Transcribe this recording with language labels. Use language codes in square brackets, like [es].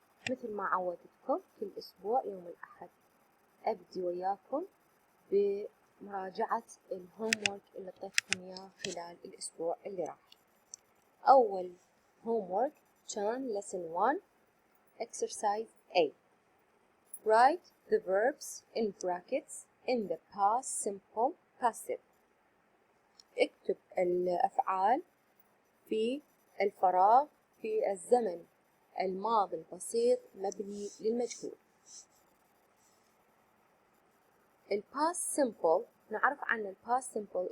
[ar] مثل ما عودتكم كل أسبوع يوم الأحد أبدي وياكم بمراجعة الهومورك اللي طيتكم إياه خلال الأسبوع اللي راح. أول هومورك كان [en] lesson 1 exercise A. Write the verbs in brackets in the past simple passive. [ar] اكتب الأفعال في الفراغ في الزمن الماضي البسيط مبني للمجهول. past simple نعرف عن past simple.